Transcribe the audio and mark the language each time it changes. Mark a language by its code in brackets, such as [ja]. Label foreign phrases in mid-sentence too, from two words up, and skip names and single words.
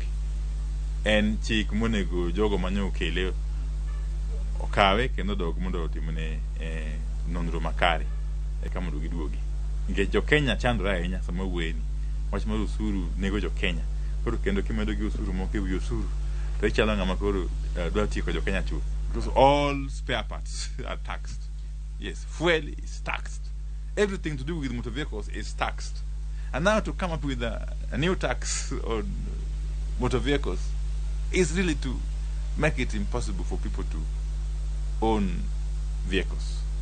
[luo] En chik monego jogo mane okele okawe kendo dog mondo otimne nonro makare eka mondo giduogi. Nikech jokenya chandore ahinya sama wueni wach mar osuru nego jokenya. Koro kendo kimedo gi osuru moko ewi osuru to ichalo ng'ama koro dwa tieko jokenya chuth. [en] Because all spare parts are taxed. Yes, fuel is taxed. Everything to do with motor vehicles is taxed. And now to come up with a new tax on motor vehicles is really to make it impossible for people to own vehicles.